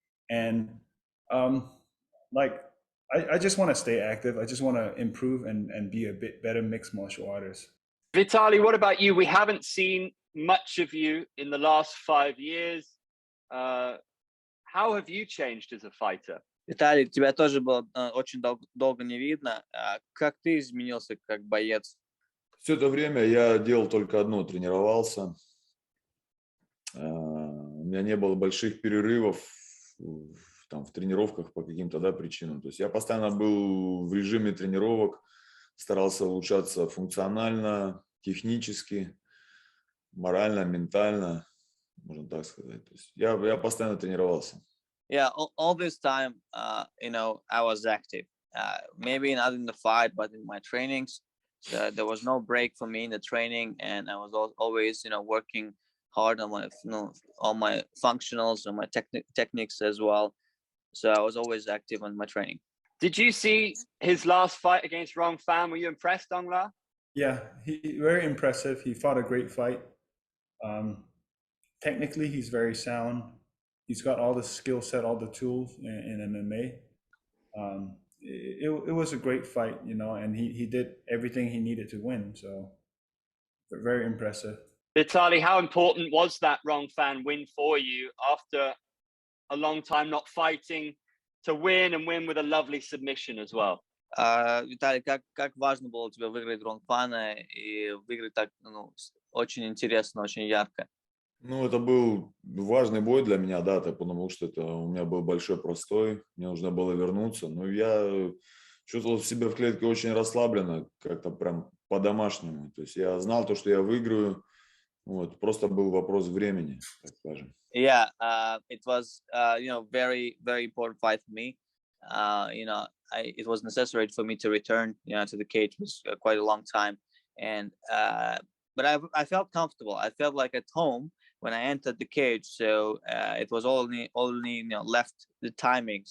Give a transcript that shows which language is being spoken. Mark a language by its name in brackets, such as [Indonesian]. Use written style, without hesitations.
[English] And I just want to stay active. I just want to improve and be a bit better mixed martial artist. Vitaly, what about you? We haven't seen much of you in the last 5 years. How have you changed as a fighter? [Russian] Виталий, тебя тоже было очень долго не видно. Как ты изменился как боец? Все это время я делал только одно, тренировался. У меня не было больших перерывов в тренировках по каким-то причинам. То есть я постоянно был в режиме тренировок, старался улучшаться функционально, технически, морально, ментально, можно так сказать. То есть я постоянно тренировался. [English] Yeah, all this time, I was active. Maybe not in the fight, but in my trainings. So there was no break for me in the training, and I was always, working hard on my functionals and my techniques as well. So I was always active on my training. Did you see his last fight against Rong Fan? Were you impressed, Aung? Yeah, very impressive. He fought a great fight. Technically, he's very sound. He's got all the skill set, all the tools in MMA. It was a great fight, and he did everything he needed to win. So very impressive. Vitaly, how important was that Rong Fan win for you after a long time not fighting, to win and win with a lovely submission as well? [Russian] Виталий, как важно было тебе выиграть Рон Фана и выиграть так очень интересно, очень ярко? Ну, это был важный бой для меня, да, потому что это у меня был большой простой, мне нужно было вернуться. Но я чувствовал себя в клетке очень расслабленно, как-то прям по-домашнему. То есть я знал то, что я выиграю, вот, просто был вопрос времени, так скажем. [English] Yeah, it was very important fight for me. It was necessary for me to return to the cage. It was quite a long time, and but I felt comfortable. I felt like at home when I entered the cage. So it was only left the timing.